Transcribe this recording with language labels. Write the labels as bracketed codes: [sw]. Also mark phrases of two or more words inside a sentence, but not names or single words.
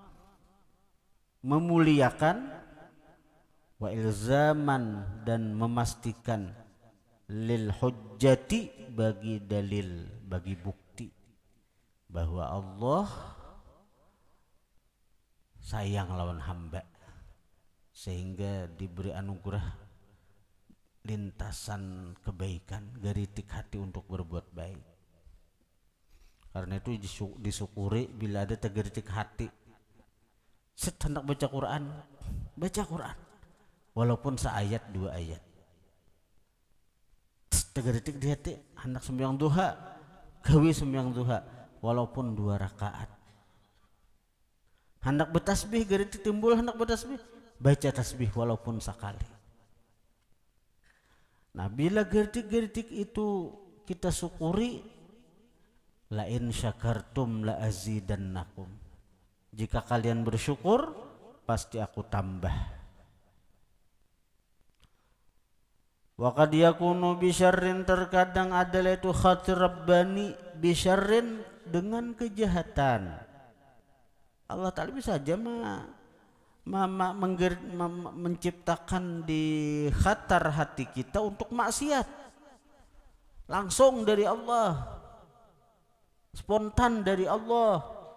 [bjn] memuliakan, [ar] wa ilzaman [bjn] dan memastikan, [ar] lil hujjati [bjn] bagi dalil, bagi bukti bahwa Allah sayang lawan hamba sehingga diberi anugerah lintasan kebaikan, geritik hati untuk berbuat baik. Karena itu disyukuri bila ada tegeritik hati. Hendak baca Quran, baca Quran walaupun seayat dua ayat. Tegeritik di hati hendak sembahyang duha, gawe sembahyang duha walaupun 2 rakaat. Hendak bertasbih, geritik timbul hendak bertasbih, baca tasbih walaupun sekali. Nah, bila geritik-geritik itu kita syukuri, [ar] la in syakartum la azidannakum, [id] jika kalian bersyukur pasti aku tambah. [ar] Wa qad yakunu bi syarrin, [id] terkadang adalah itu [ar] khatir rabbani bi syarrin, [id] dengan kejahatan. Allah Ta'ala bisa saja menciptakan di khatar hati kita untuk maksiat langsung dari Allah, spontan dari Allah.